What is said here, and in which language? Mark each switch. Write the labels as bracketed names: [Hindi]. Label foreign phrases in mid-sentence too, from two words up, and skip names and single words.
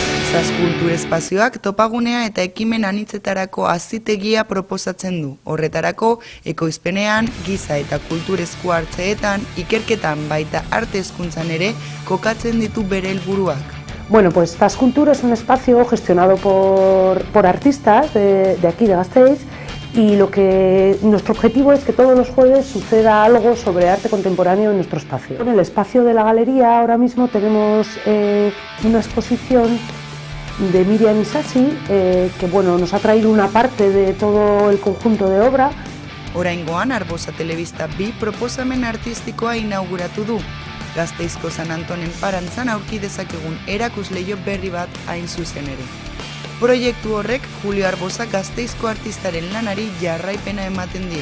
[Basque] Kultur espazioak topagunea eta ekimen anitzetarako azitegia proposatzen du. Horretarako, ekoizpenean, giza eta kultur esku hartzeetan, ikerketan baita arte hezkuntzan ere kokatzen ditu bere helburuak. [Spanish] Bueno, pues Taskultur es un espacio gestionado por artistas de aquí, de Gasteiz, y nuestro objetivo es que todos los jueves suceda algo sobre arte contemporáneo en nuestro espacio. En el espacio de la galería ahora mismo tenemos una exposición de Miriam Isasi, que bueno, nos ha traído una parte de todo el conjunto de obra. [Basque] Oraingoan Arbosa Telebista 2 proposamen artistikoa inauguratu du. Gasteizko San Antonen parantzan aurki dezakegun erakusleio berri bat hain zuzen ere. Proiektu horrek Julio Arbosa Gasteizko artistaren lanari jarraipena ematen dio.